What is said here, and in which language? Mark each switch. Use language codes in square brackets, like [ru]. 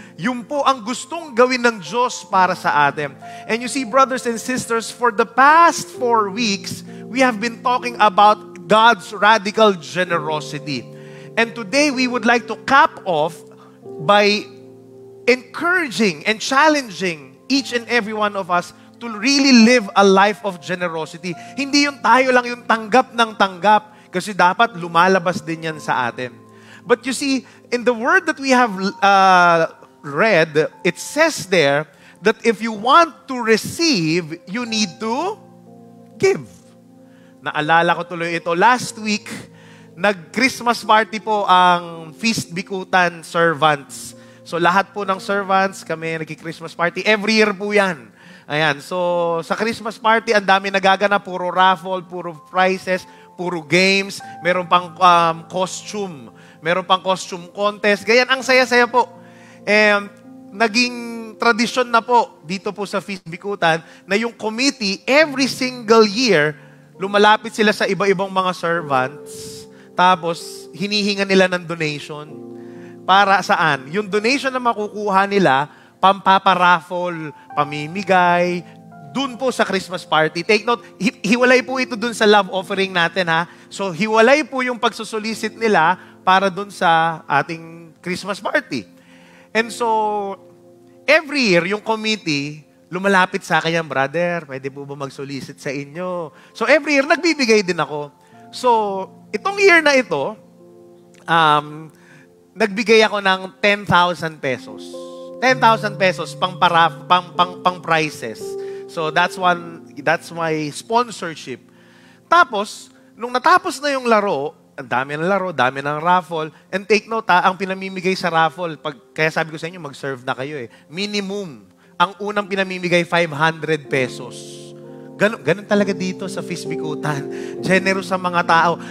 [tl] Yun po ang gustong gawin ng Diyos para sa atin. [en] And you see, brothers and sisters, for the past 4 weeks, we have been talking about God's radical generosity. And today, we would like to cap off by encouraging and challenging each and every one of us to really live a life of generosity. [tl] Hindi yung tayo lang yung tanggap ng tanggap, kasi dapat lumalabas din yan sa atin. [en] But you see, in the word that we have read, it says there that if you want to receive, you need to give. [tl] Naalala ko tuloy ito. Last week, nag-Christmas party po ang Feast Bikutan servants. So lahat po ng servants, kami nag-Christmas party. Every year po yan. Ayan. So sa Christmas party, ang dami nagaganap. Puro raffle, puro prizes, puro games. Meron pang costume. Meron pang costume contest. Ganyan, ang saya-saya po. Naging tradisyon na po dito po sa Feast Bikutan na yung committee, every single year, lumalapit sila sa iba-ibang mga servants, tapos hinihinga nila ng donation. Para saan? Yung donation na makukuha nila, pampaparaffle, pamimigay, dun po sa Christmas party. Take note, hiwalay po ito dun sa love offering natin, ha? So, hiwalay po yung pagsusolicit nila para dun sa ating Christmas party. And so, every year, yung committee, lumalapit sa akin yan, brother, pwede po ba mag-solicit sa inyo? So, every year, nagbibigay din ako. So, itong year na ito, nagbigay ako ng 10,000 pesos. 10,000 pesos pang prizes. [en] So, that's my sponsorship. [tl] Tapos, nung natapos na yung laro, ang dami ng laro, dami ng raffle. And take note, ang pinamimigay sa raffle, kaya sabi ko sa inyo, mag-serve na kayo eh. Minimum, ang unang pinamimigay, 500 pesos. Ganun talaga dito sa Feast Bikutan. Generous sa mga tao.